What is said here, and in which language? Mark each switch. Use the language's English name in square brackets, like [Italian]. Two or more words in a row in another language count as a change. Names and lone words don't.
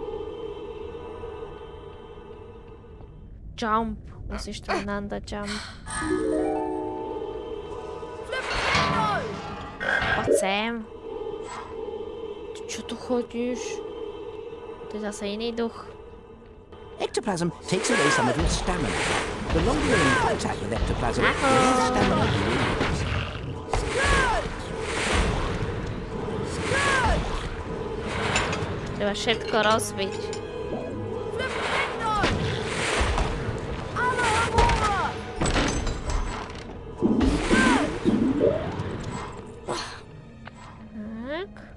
[Slovak] Jump. Musíš tam nandať jump. Poď sem. Čo tu chodíš? To je zase iný duch. [English] Ectoplasm takes away some of your stamina. The longer you're in contact with ectoplasm, the more stamina you will lose. [Slovak] Treba všetko rozbiť. Tak.